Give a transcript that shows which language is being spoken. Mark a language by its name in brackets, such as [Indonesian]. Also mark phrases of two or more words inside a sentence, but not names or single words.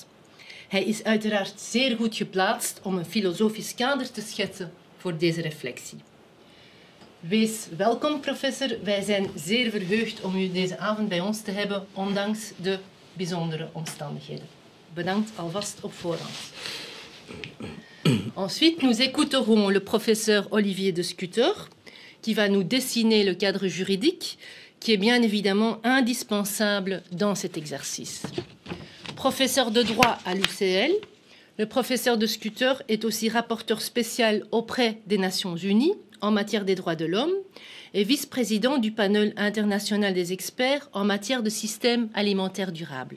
[Dutch] Hij is uiteraard zeer goed geplaatst om een filosofisch kader te schetsen voor deze reflectie. Wees welkom, professor. Wij zijn zeer verheugd om u deze avond bij ons te hebben, ondanks de bijzondere omstandigheden. Bedankt alvast op voorhand. [French] Ensuite, nous écouterons le professeur Olivier de Scutter, qui va nous dessiner le cadre juridique, qui est bien évidemment indispensable dans cet exercice. Professeur de droit à l'UCL, le professeur de Scutter est aussi rapporteur spécial auprès des Nations Unies en matière des droits de l'homme et vice-président du panel international des experts en matière de systèmes alimentaires durables.